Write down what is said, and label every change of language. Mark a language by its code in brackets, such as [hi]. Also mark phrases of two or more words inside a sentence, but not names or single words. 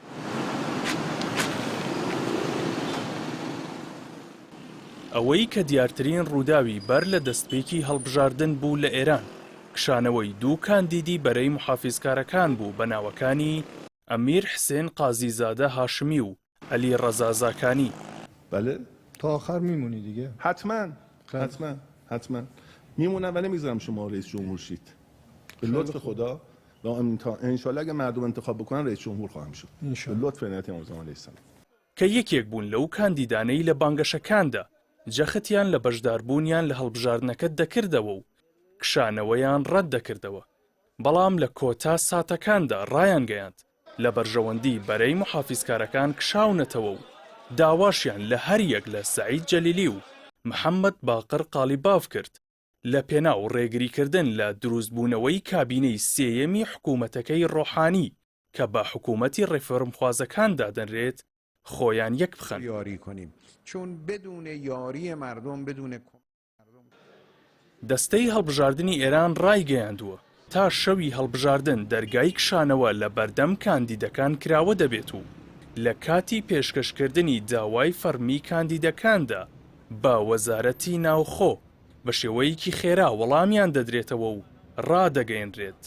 [ckb] ئەوەی کە دیارترین ڕووداوی بەر لە دەستپێکی هەڵبژاردن بوو لە ئێران کشانەوەی دوو کاندیدی بەرەی محافیزکارەکان بوو بە ناوەکانی ئەمیر حسێن قازیزادە هاشمی و عەلی ڕەزازاکانی. [fa] بله تا آخر میمونی دیگه. حتما میمونم و نمیذارم شما رئیس جمهور شید. به لطف خدا و انشالله اگه مردم انتخاب بکنن رئیس جمهور خواهم شد. به لطف عنایت امام علیه السلام. [ckb] کە یەکێک بوون لەو کاندیدانەی لە بانگەشەکاندا جەختیان لە بەشداربوونیان لە هەڵبژاردنەکە دەکردەوە و کشانەوەیان ڕەت دەکردەوە. بەڵام لە کۆتا ساتەکاندا ڕایان گەیاند لە بەرژەوەندی بەرەی محافیزکارەکان کشاونەتەوە و داواشیان لە هەر یەک لە سەعید جەلیلی و محەممەد باقر قالیباف کرد لە پێناو ڕێگریکردن لە دروستبوونەوەی کابینەی سێیەمی حکوومەتەکەی ڕۆحانی کە بە حکوومەتی ڕێفۆرمخوازەکان دادەنرێت خۆیان یەک بخەن. [fa] یاری کنیم چون بدون یاری مردم بدون [ckb] دەستەی هەڵبژاردننی ئێران ڕایگەیاندووە تا شەوی هەڵبژاردن دەرگای کشانەوە لە بەردەم کاندیدەکان کراوە دەبێت و لە کاتی پێشکەشکردنی داوای فەرمی کاندیدەکاندا بە وەزارەتی ناوخۆ بە شێوەیەکی خێرا وەڵامیان دەدرێتەوە و ڕادەگەیەنرێت.